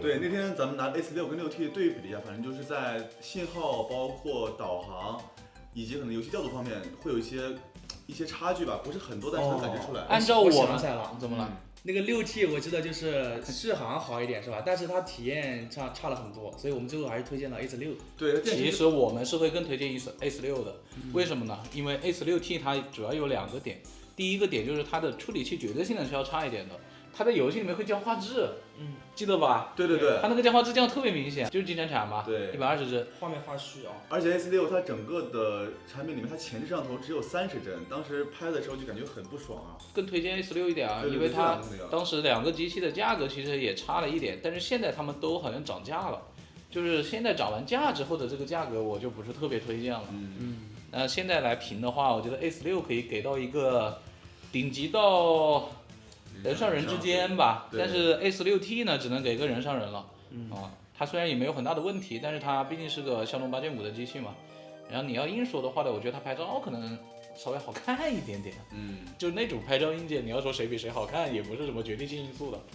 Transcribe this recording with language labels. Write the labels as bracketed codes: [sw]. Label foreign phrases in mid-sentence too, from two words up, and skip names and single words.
[zh] 對，那天咱們拿 A46跟6T 對比了一下，反正就是在信號、包括導航以及可能遊戲調度方面會有一些差距吧，不是很多，但是能感覺出來。按照我想起來了，怎麼了？那個6T 我知道就是續航好一點是吧？但是它體驗差了很多，所以我們最後還是推薦了 Ace6。對，其實我們是會更推薦 Ace6的，為什麼呢？因為 Ace6T 它主要有2個點，第一個點就是它的處理器絕對性能是要差一點的。它在遊戲裡面會降畫質，記得吧？對。它那個降畫質降特別明顯，就是經常產嘛。對，120幀，畫面發虛啊。而且 A46它整個的產品裡面，它前置攝像頭只有30幀，當時拍的時候就感覺很不爽啊。更推薦 A46一點啊，因為它當時2個機器的價格其實也差了一點，但是現在他們都好像漲價了，就是現在漲完價之後的這個價格我就不是特別推薦了。那現在來評的話，我覺得 A46可以給到一個頂級到人上人之間吧，但是 Ace6T 呢，只能給個人上人了。它雖然也沒有很大的問題，但是它畢竟是個驍龍8.5的機器嘛。然後你要硬說的話呢，我覺得它拍照可能稍微好看一點點。就那種拍照硬件，你要說誰比誰好看，也不是什麼決定性因素的。